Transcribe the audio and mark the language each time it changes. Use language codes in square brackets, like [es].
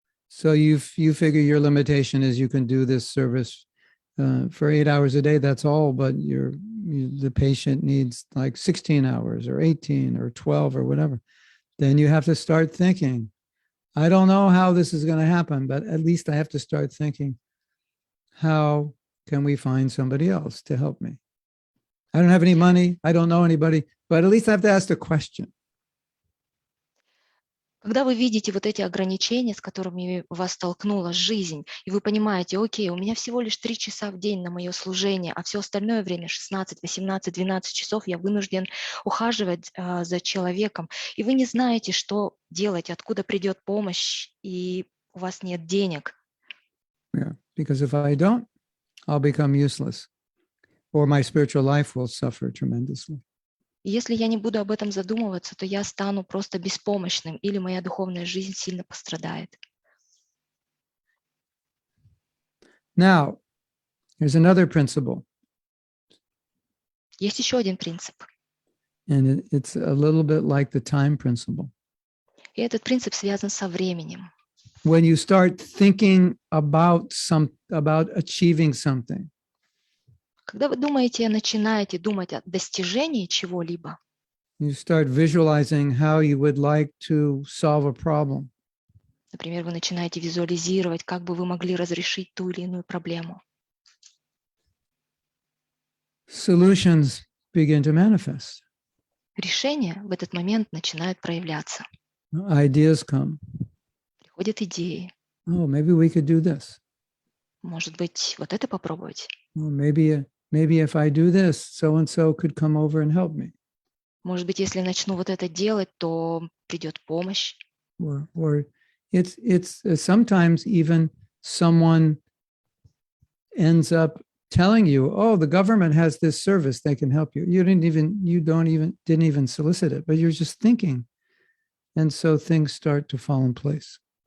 [en] So you figure your limitation is you can do this service for 8 hours a day. That's all, but the patient needs like 16 hours or 18 or 12 or whatever. Then you have to start thinking, I don't know how this is going to happen, but at least I have to start thinking, how can we find somebody else to help me? I don't have any money. I don't know anybody, but at least I have to ask the question. [ru] Когда вы видите вот эти ограничения, с которыми вас столкнула жизнь, и вы понимаете, окей, у меня всего лишь 3 часа в день на мое служение, а все остальное время 16, 18, 12 часов я вынужден ухаживать за человеком, и вы не знаете, что делать, откуда придет помощь, и у вас нет денег. [en] Yeah. Because if I don't, I'll become useless, or my spiritual life will suffer tremendously. [ru] И если я не буду об этом задумываться, то я стану просто беспомощным, или моя духовная жизнь сильно пострадает. [en] Now, there's another principle, [ru] Есть еще один принцип, [en] and it's a little bit like the time principle. [ru] и этот принцип связан со временем. [en] When you start thinking about achieving something, [ru] Когда вы начинаете думать о достижении чего-либо, [en] you start visualizing how you would like to solve a problem. [ru] например, вы начинаете визуализировать, как бы вы могли разрешить ту или иную проблему, [en] Solutions begin to manifest. [ru] решения в этот момент начинают проявляться. [en] Ideas come. [ru] Приходят идеи. [en] Oh, maybe we could do this. [ru] Может быть, вот это попробовать? [en] Well, maybe if I do this, so and so could come over and help me. [ru] Может быть, если начну вот это делать, то придет помощь. [en] Or it's sometimes even someone ends up telling you, oh, the government has this service, they can help you. You didn't even solicit it, but you're just thinking. And so things start to fall in place.